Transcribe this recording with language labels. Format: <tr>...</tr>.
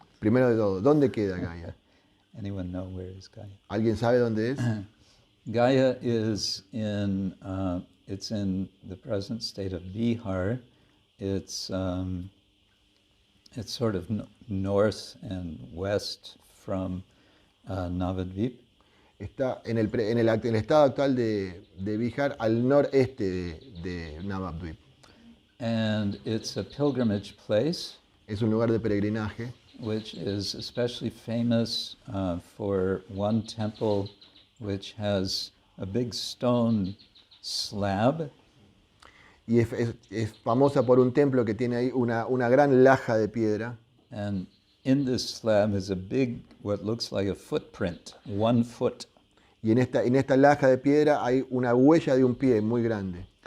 <es>Primero de todo, ¿dónde queda Gaya?</es> <en>Anyone know where is Gaya?</en> <es>¿Alguien sabe dónde es?</es> <en>Gaya is in. It's in the present state of Bihar. It's sort of north and west from Navadvip.</en> <es>Está en el estado actual de Bihar, al noreste de Navadvip.</es> <en>And it's a pilgrimage place,</en> <es>Es un lugar de peregrinaje,</es> <en>which is especially famous for one temple which has a big stone slab.</en> <es>y es famosa por un templo que tiene ahí una gran laja de piedra.</es> <en>And in this slab is a big, what looks like a footprint, 1 foot.</en> <es>Y en esta laja de piedra hay una huella de un pie muy grande.</es>